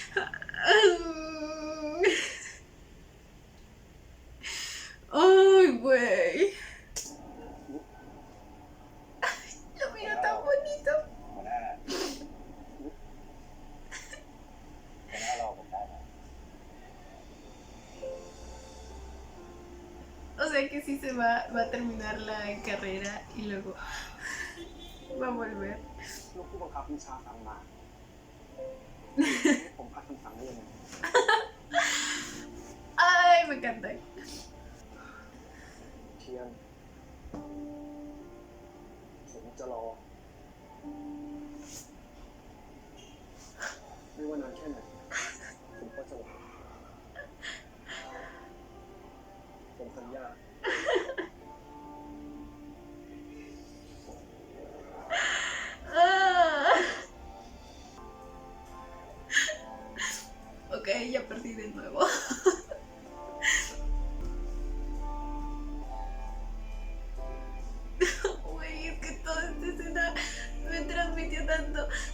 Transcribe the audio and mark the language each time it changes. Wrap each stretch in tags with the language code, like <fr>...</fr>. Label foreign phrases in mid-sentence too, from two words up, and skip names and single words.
<es>Ay, güey. Lo miro tan bonito.</es> <th>หัวหน้าเราผมได้ไหม</th> <es>O sea que sí se va a terminar la carrera y luego va a volver.</es> <th>ลูกผู้บังคับบัญชาสั่งมา ผมขัดคำสั่งได้ยังไง</th> <es>Ay, me encanta.</es> <th>เทียน ผมจะรอ ไม่ว่านานแค่ไหน ผมก็จะรอ ผมสัญญา Ah.</th> <es>Ok, ya perdí de nuevo. Güey, es que toda esta escena me transmitió tanto.</es>